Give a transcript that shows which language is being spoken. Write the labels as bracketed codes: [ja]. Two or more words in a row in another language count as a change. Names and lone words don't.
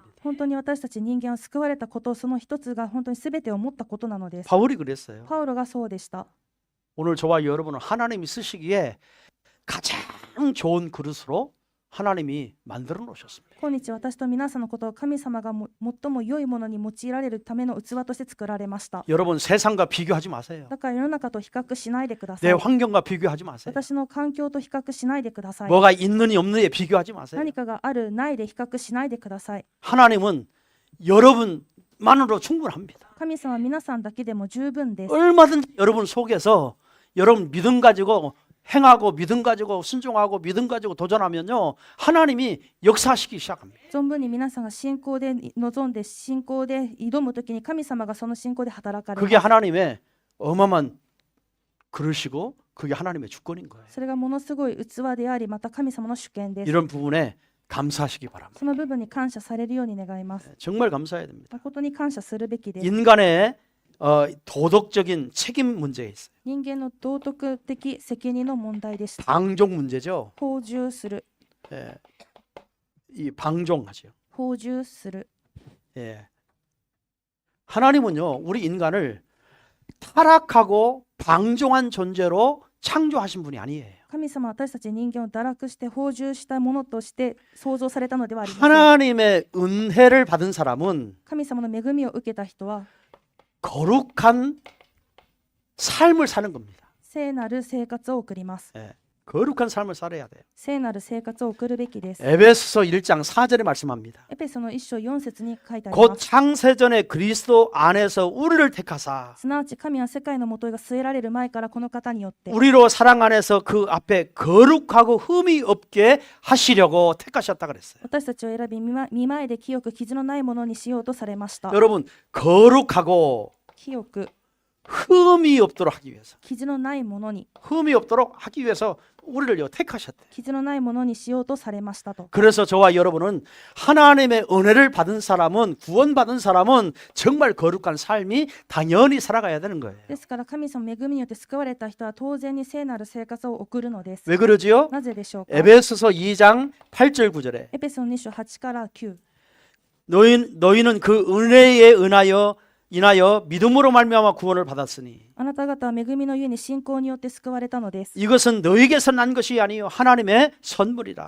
[ja] 本当に私たち人間は救われたこと、その一つが本当に全てを持ったことなのです。 [ko] 바울이 그랬어요. [ja] パウロがそうでした。 [ko] 오늘 저와 여러분은 하나님이 쓰시기에 가장 좋은 그릇으로 하나님이 만들어 놓으셨습니다. [ja] 今日私と皆さんのことを神様が最も良いものに用いられるための器として作られました。 [ko] 여러분 세상과 비교하지 마세요. [ja] だから世の中と比較しないでくださ [ko] 내 [ja] い。 [ko] 환경과 비교하지 마세요. [ja] 私の環境と比較しないでください。 [ko] 뭐가 있느니 없느니에 비교하지 마세요. [ja] 何かがあるないで比較しないでください。 [ko] 하나님은 여러분만으로 충분합니다. [ja] 神様は皆さんだけでも十分です。 [ko] 얼마든지 여러분 속에서 여러분 믿음 가지고 행하고 믿음 가지고 순종하고 믿음 가지고 도전하면요 하나님이 역사하시기 시작합니다. [ja] 存分に皆さんが信仰で臨んで信仰で挑むときに神様がその信仰で働かれ [ko] 그게 [ja] ます。 [ko] 하나님의 어마어마한 그러시고 그게 하나님의 주권인 거예요. [ja] それがものすごい器であり、また神様の主権です。 [ko] 이런 부분에 감사하시기 바랍니다. [ja] その部分に感謝されるように願います。 [ko] 정말 감사해야 됩니다. [ja] 誠に感謝するべきです。 [ko] 인간의 도덕적인 책임 문제에 있어요. [ja] 人間の道徳的責任の問題です。 [ko] 방종 문제죠. [ja] 放従する、 [ko] 예. 이 방종하죠. [ja] 放従する。 [ko] 예. 하나님은요 우리 인간을 타락하고 방종한 존재로 창조하신 분이 아니에요. [ja] 神様は私たち人間を堕落して放従したものとして創造されたのではありません。 [ko] 하나님의 은혜를 받은 사람은 [ja] 神様の恵みを受けた人は [ko] 거룩한 삶을 사는 겁니다. [ja] 聖なる生活を送ります。 [ko] 예. 거룩한 삶을 살아야 돼요. [ja] 聖なる生活を送るべきです。 [ko] 에베소서 1장 4절에 말씀합니다. [ja] エペソの1章4節に書いてあり [ko] 곧 [ja] ます。 [ko] 창세전에 그리스도 안에서 우리를 택하사 [ja] すなわち神は世界のもとが据えられる前からこの方によって [ko] 우리로 사랑 안에서 그 앞에 거룩하고 흠이 없게 하시려고 택하셨다 그랬어요. [ja] 私たちを選び見前で清く傷のないものにしようとされました。 [ko] 여러분 거룩하고 [ja] 清く [ko] 흠이 없도록 하기 위해서 [ja] 傷のないものに [ko] 흠이 없도록 하기 위해서 우리를 택하셨대요. [ja] 傷のないものにしようとされましたと。 [ko] 그래서 저와 여러분은 하나님의 은혜를 받은 사람은 구원받은 사람은 정말 거룩한 삶이 당연히 살아가야 되는 거예요. [ja] ですから神様の恵みによって救われた人は当然に聖なる生活を送るのです。 [ko] 왜 그러지요? [ja] なぜでしょうか。 [ko] 에베소서 2장 8절 9절에 [ja] エペソの2章8から9。 [ko] 너희는 그 은혜에 인하여 믿음으로 말미암아 구원을 받았으니 [ja] あなた方は恵みのゆえに信仰によって救われたのです。 [ko] 이것은 너희에게서 난 것이 아니요 하나님의 선물이라.